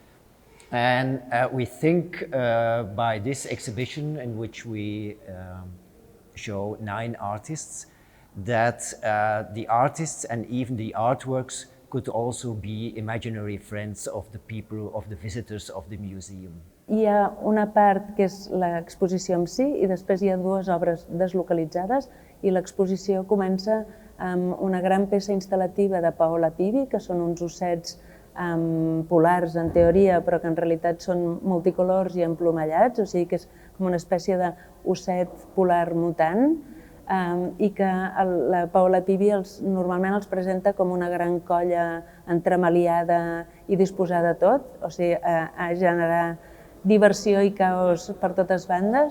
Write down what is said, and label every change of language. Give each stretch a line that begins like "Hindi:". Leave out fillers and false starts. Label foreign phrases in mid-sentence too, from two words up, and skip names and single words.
English: And we think by this exhibition, in which we show 9 artists, that the artists and even the artworks could also be imaginary friends of the people, of the visitors of the museum.
Catalan: Hi ha una part que és l'exposició en si i després hi ha 2 obres deslocalitzades i l'exposició comença amb una gran peça instal·lativa de Paola Pivi, que són uns ossets polars en teoria, però que en realitat són multicolors i emplomallats, o sigui que és com una espècie d'osset polar mutant, i que la Paola Pivi normalment els presenta com una gran colla entremaliada i disposada a tot, o sigui, a generar diversió i caos per totes bandes.